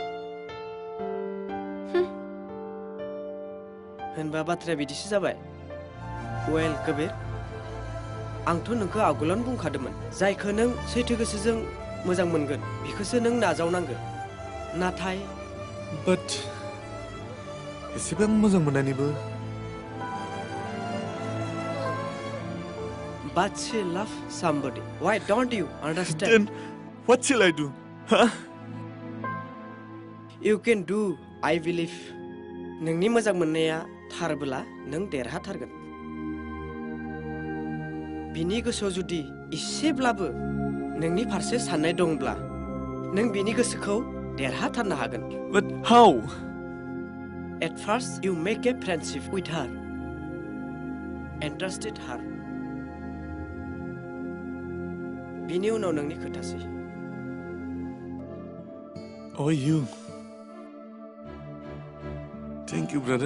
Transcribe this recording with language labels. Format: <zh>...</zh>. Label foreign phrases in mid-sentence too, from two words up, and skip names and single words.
<brx>होनबा बाथ्राया बिदिसो जाबाय। वेल कबीर आंथ' नोंखौ आगोलावनो बुंखादोंमोन जायखौ नों सैथो गोसोजों मोजां मोनगोन बेखौसो नों नाजावनांगोन। नाथाय बाट एसेबां मोजां मोननानैबो</brx> <en>But she loves somebody. Why don't you understand? Then what shall I do? Huh? You can do, I believe.</en> <brx>नोंनि मोजां मोननाया थारबोला नों देरहाथारगोन। बिनि गोसोआव जुदि इसेब्लाबो नोंनि फारसे साननाय दंब्ला नों बिनि गोसोखौ देरहाथारनो हागोन।</brx> <en>But how? At first you make a friendship with her. Interested her.</en> <brx>बिनि उनाव नोंनि खोथासै।</brx> <en>Oh, you. Thank you, brother.</en>